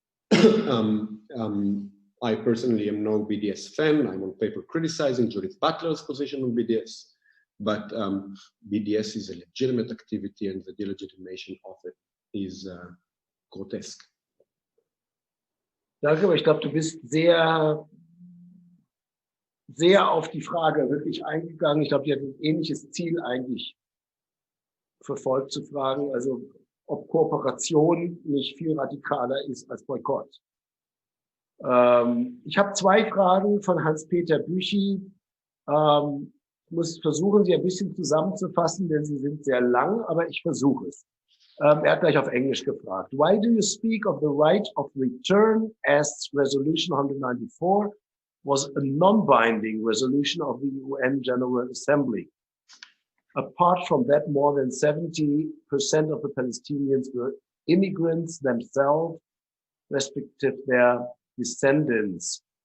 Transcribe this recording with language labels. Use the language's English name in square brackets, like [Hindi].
[English] I personally am no BDS fan. I'm on paper criticizing Judith Butler's position on BDS, but BDS is a legitimate activity, and the delegitimation of it is grotesque. [German] Danke, aber ich glaube, du bist sehr auf die Frage wirklich eingegangen. Ich glaube, die hat ein ähnliches Ziel eigentlich verfolgt, zu fragen, also ob Kooperation nicht viel radikaler ist als Boykott. Ich habe zwei Fragen von Hans-Peter Büchi. Ich muss versuchen, sie ein bisschen zusammenzufassen, denn sie sind sehr lang, aber ich versuche es. Er hat gleich auf Englisch gefragt. [English] Why do you speak of the right of return as Resolution 194 was a non-binding resolution of the UN General Assembly? Apart from that, more than 70% of the Palestinians were immigrants themselves, respektive their descendants.